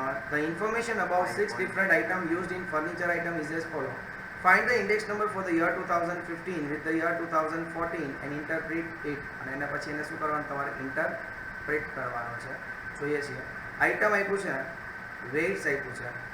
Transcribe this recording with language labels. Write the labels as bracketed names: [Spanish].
[English] the information about 6 different items used in furniture item is as follow. Find the index number for the year 2015 with the year 2014 and interpret it. [Gujarati] અને એના પછી એને શું કરવાનું તમારે interpret કરવાનો છે જોઈએ છીએ આઇટમ આપ્યું છે વેઇટ્સ આપ્યું છે